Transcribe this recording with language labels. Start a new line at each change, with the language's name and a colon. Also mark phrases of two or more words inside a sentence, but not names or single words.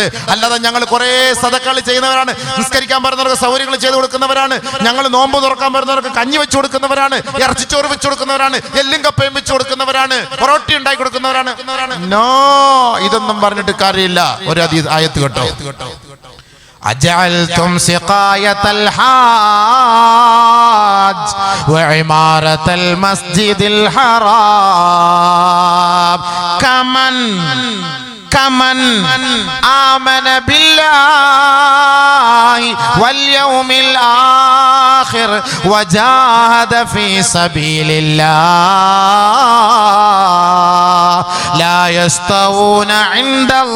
Malayalam: അല്ലാതെ ഞങ്ങൾ കുറെ സദഖകൾ ചെയ്യുന്നവരാണ്, നിസ്കരിക്കാൻ പറയുന്നവർക്ക് സൗകര്യങ്ങൾ ചെയ്തു കൊടുക്കുന്നവരാണ്, ഞങ്ങൾ നോമ്പ് തുറക്കാൻ പറയുന്നവർക്ക് കഞ്ഞി വെച്ച് കൊടുക്കുന്നവരാണ്, ഇറച്ചിച്ചോറ് വെച്ച് കൊടുക്കുന്നവരാണ്, എല്ലും കപ്പയും വെച്ച് കൊടുക്കുന്നവരാണ്, പൊറോട്ടി ഉണ്ടാക്കി കൊടുക്കുന്നവരാണ്. നോ, ഇതൊന്നും പറഞ്ഞിട്ട് കാര്യമില്ല. ഒരു ആയത്ത് കേട്ടോ.
Arabic: أجعلتم سقاية الحاج وعمارة المسجد الحرام كمن آمن بالله واليوم الآخر وجاهد في سبيل الله لا يستوون عند